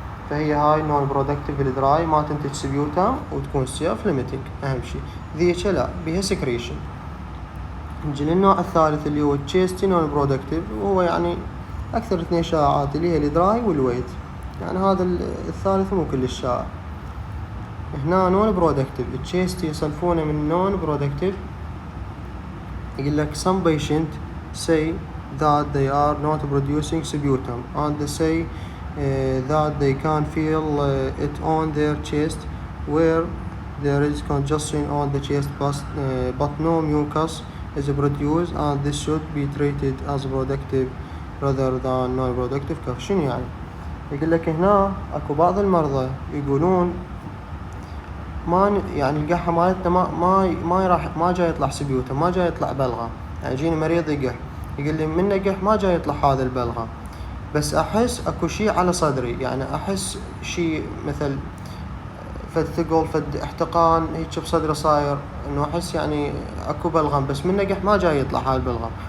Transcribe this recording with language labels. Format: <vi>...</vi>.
<ar>فهي هاي نون برودكتيف الدراي ما تنتج سبيوتام وتكون سيلف ليميتنج أهم شيء. ذيك لا بيها سكريشن. نجي للنوع الثالث اللي هو تشيستي نون برودكتيف، وهو يعني أكثر اثنين شائعات اللي هي الدراي والويت، يعني هذا الثالث مو كلش شائع. هنا نون برودكتيف تشيستي يصنفونه من نون برودكتيف، يقول لك</ar> <en>some patient say that they are not producing sputum and they say that they can feel it on their chest where there is congestion on the chest but no mucus is produced and this should be treated as productive rather than non-productive cough.</en> <ar>شنو يعني؟ يقول لك هنا اكو بعض المرضى يقولون ما يعني القحة مالتنا ما جاي يطلع سبيوته، ما جاي يطلع بلغة. يعني يجيني مريض يقح يقول لي من قح ما جاي يطلع هذا البلغة، بس احس اكو شيء على صدري، يعني احس شيء مثل فد ثقل فد احتقان هيك بصدري صاير، انه احس يعني اكو بلغم بس من قح ما جاي يطلع هاي البلغم.</ar>